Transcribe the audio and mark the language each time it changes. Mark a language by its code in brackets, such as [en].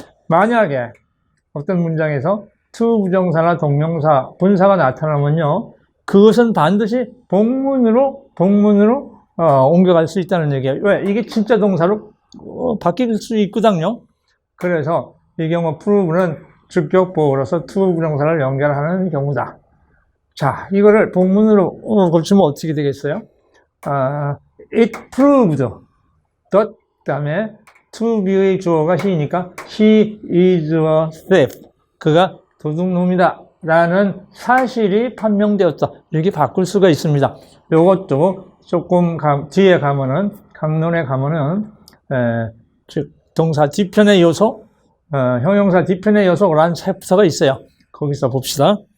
[ko] 만약에 어떤 문장에서 to 부정사나 동명사, 분사가 나타나면요, 그것은 반드시 복문으로 옮겨갈 수 있다는 얘기예요. 왜? 이게 진짜 동사로 바뀔 수 있거든요. 그래서 이 경우 prove는 주격 보어로서 to 부정사를 연결하는 경우다. 자, 이거를 본문으로 고치면 어떻게 되겠어요? [en] It proved that, [ko] 다음에 to be의 주어가 he니까 [en] he is a thief. [ko] 그가 도둑놈이다 라는 사실이 판명되었다. 이렇게 바꿀 수가 있습니다. 이것도 조금 뒤에 가면은, 강론에 가면은 즉 동사 뒤편의 요소, 형용사 뒤편의 요소라는 챕터가 있어요. 거기서 봅시다.